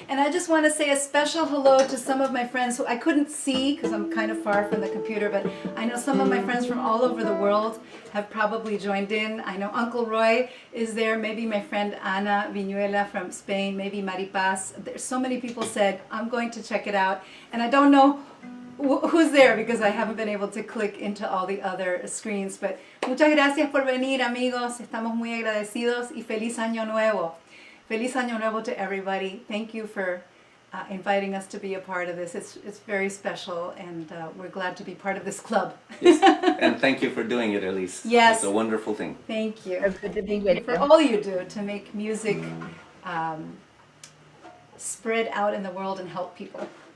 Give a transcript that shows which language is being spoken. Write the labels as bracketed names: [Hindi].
[English] And I just want to say a special hello to some of my friends who I couldn't see because I'm kind of far from the computer, but I know some of my friends from all over the world have probably joined in. I know Uncle Roy is there, maybe my friend Ana Viñuela from Spain, maybe Maripaz. There's so many people said, I'm going to check it out. And I don't know who's there because I haven't been able to click into all the other screens. [Spanish] But muchas gracias por venir, amigos. Estamos muy agradecidos y feliz año nuevo. Feliz Año Nuevo [English] to everybody. Thank you for inviting us to be a part of this. It's very special, and we're glad to be part of this club. Yes. And thank you for doing it, Elise. Yes. It's a wonderful thing. Thank you. It's good to be with For you. all you do to make music spread out in the world and help people.